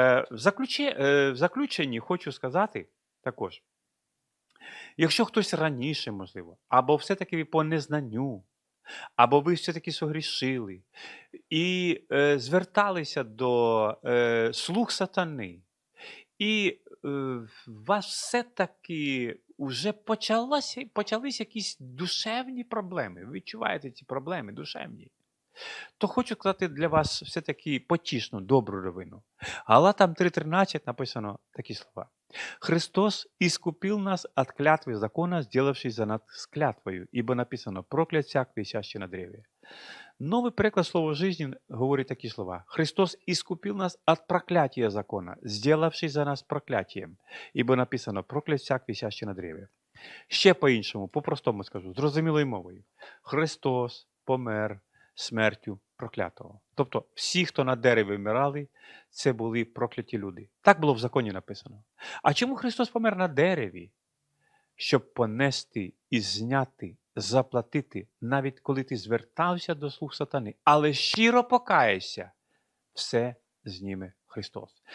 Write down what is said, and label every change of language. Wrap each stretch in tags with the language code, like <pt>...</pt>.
<uk>В заключенні хочу сказати також, якщо хтось раніше, можливо, або все-таки по незнанню, або ви все-таки согрішили і зверталися до слуг сатани, і у вас все-таки вже почались якісь душевні проблеми. Ви відчуваєте ці проблеми душевні. То хочу сказати для вас все-таки потішну, добру новину. Галатам 3:13 написано такі слова.</uk> <ru>«Христос искупил нас от клятвы закона, сделавшись за нас клятвою, ибо написано, проклят всяк, висящий на древе».</ru> <uk>Новий переклад слова «жизнь» говорить такі слова.</uk> <ru>«Христос искупил нас от проклятия закона, сделавшись за нас проклятием, ибо написано, проклят всяк, висящий на древе».</ru> <uk>Ще по-іншому, по-простому скажу, зрозумілою мовою. Христос помер смертю проклятого. Тобто всі, хто на дереві вмирали, це були прокляті люди. Так було в законі написано. А чому Христос помер на дереві? Щоб понести і зняти, заплатити, навіть коли ти звертався до слуг сатани, але щиро покаєшся, все зніме Христос.</uk>